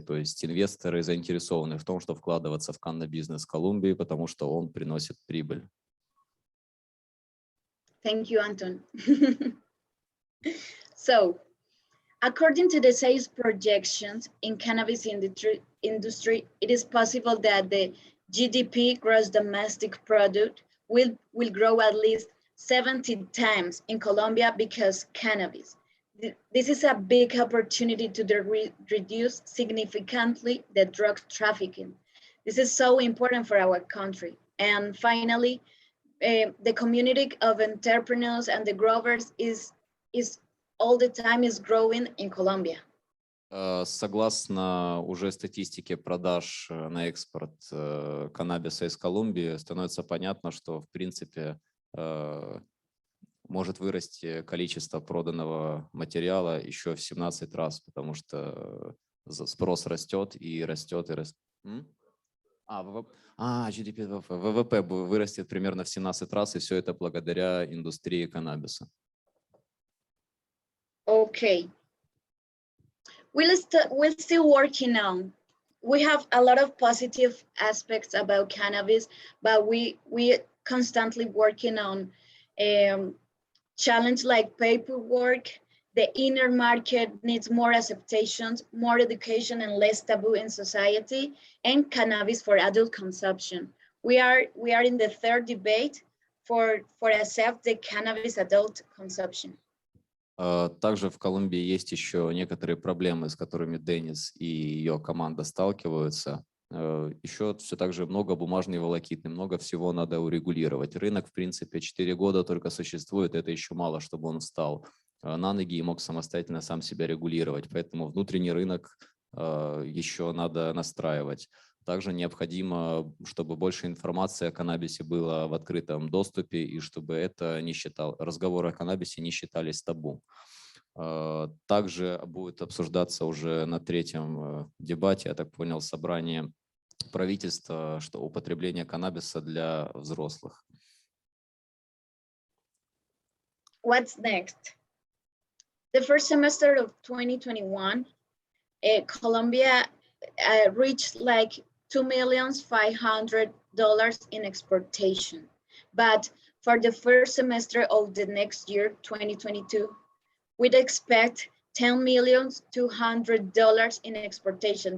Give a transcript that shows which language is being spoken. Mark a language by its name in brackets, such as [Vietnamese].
[Russian] То есть инвесторы заинтересованы в том, что вкладываться в каннабизнес Колумбии, потому что он приносит прибыль. [English] Thank you, Anton. So, according to the sales projections in cannabis industry, it is possible that the GDP, gross domestic product, will grow at least 70 times in Colombia because cannabis. This is a big opportunity to reduce significantly the drug trafficking. This is so important for our country. And finally, the community of entrepreneurs and the growers is all the time is growing in Colombia. [Russian] Согласно уже статистике продаж на экспорт каннабиса из Колумбии, становится понятно, что в принципе может вырасти количество проданного материала еще в 17 раз, потому что спрос растет и растет и растет. GDP, ВВП вырастет примерно в 17 раз, и все это благодаря индустрии каннабиса. [English] Okay. We're still working on. We have a lot of positive aspects about cannabis, but we constantly working on challenge like paperwork. The inner market needs more acceptations, more education, and less taboo in society, and cannabis for adult consumption. We are in the 3rd debate for accept the cannabis adult consumption. [Russian] Также в Колумбии есть еще некоторые проблемы, с которыми Денис и ее команда сталкиваются. Еще все так же много бумажной волокиты, много всего надо урегулировать. Рынок, в принципе, 4 года только существует, это еще мало, чтобы он встал на ноги и мог самостоятельно сам себя регулировать. Поэтому внутренний рынок еще надо настраивать. Также необходимо, чтобы больше информации о каннабисе было в открытом доступе и чтобы это не разговоры о каннабисе не считались табу. Также будет обсуждаться уже на 3-м дебате, я так понял, собрание правительства, что употребление каннабиса для взрослых. [English] What's next? The first semester of 2021, Colombia reached like $2,500,000 in exportation. But for the first semester of the next year, 2022, we'd expect $10,200,000 in exportation.